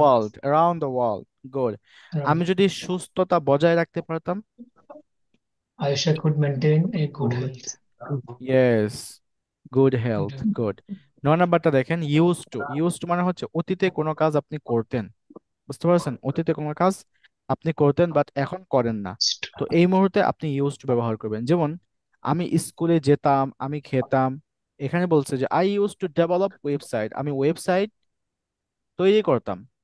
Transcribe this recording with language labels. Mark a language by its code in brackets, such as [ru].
[en] World, around the world, good. [bn] আমি [en] Around. [bn] যদি সুস্থতা বজায় রাখতে পারতাম। [en] I wish I could maintain a good health. Yes, good health, good. 9 [bn] নাম্বারটা দেখেন, [en] Use to. [bn] ইউজ টু মানে হচ্ছে অতীতে কোনো কাজ আপনি করতেন, বুঝতে পারছেন? অতীতে কোনো কাজ আপনি করতেন বাট এখন করেন না, তো এই মুহূর্তে আপনি ইউজ টু ব্যবহার করবেন। যেমন আমি স্কুলে যেতাম, আমি খেতাম। এখানে বলছে যে [en] I use to develop website, [bn] আমি ওয়েবসাইট তৈরি করতাম।